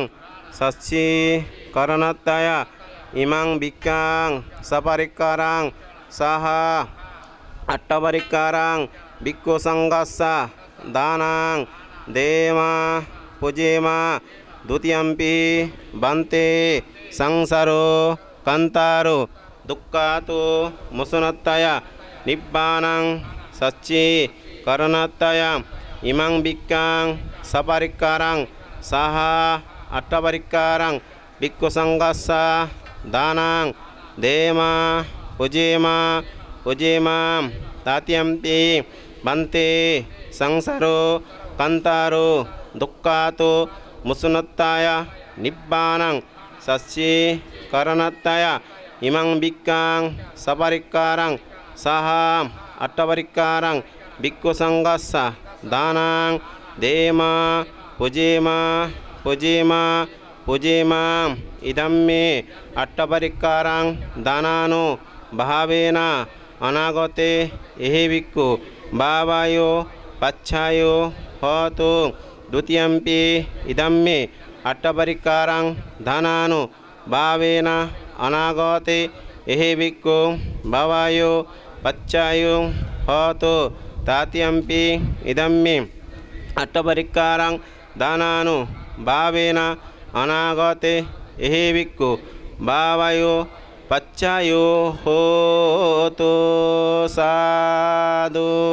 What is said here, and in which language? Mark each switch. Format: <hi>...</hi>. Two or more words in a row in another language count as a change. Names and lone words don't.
<pi>sacci karanattaya imang bikkang saparikkarang saha attaparikkarang bikku sanghassa danang dema pujema dutiyampi bante sangsaro kantaro dukkhato musunattaya nibbanang sacci karanattaya imang bikkang saparikkarang saha attaparikkarang ভিক্ষু সংঘাসা দানাং দেমা পুজেমা পুজেমাম তাতিয়াম্পি বান্তে সংসারো কান্তারো দুঃখাতো মুসুনত্তায়া নিব্বানাং সস্যে করণত্তায়া ইমাং বিক্কাং সপরিক্কারাং সাহা অট্টপরিক্কারাং ভিক্ষু সংঘাসা দানাং দেমা পুজেমা পুজেমা পুজেমাম ইদম মে অট্টপরিক্কারাং দানানো ভাবেনা অনাগতে এহে ভিক্ষু বাবায়ো পচ্ছায়ো হতো দ্বিতীয়ম্পি ইদম মে অট্টপরিক্কারাং দানানো ভাবেনা অনাগতে এহে ভিক্ষু বাবায়ো পচ্ছায়ো হতো তৃতীয়ম্পি ইদম মে অট্টপরিক্কারাং দানানো ভাবেনা অনাগতে এহে ভিক্ষু বাবায়ো পচ্ছায়ো হতো সাধু।</pi>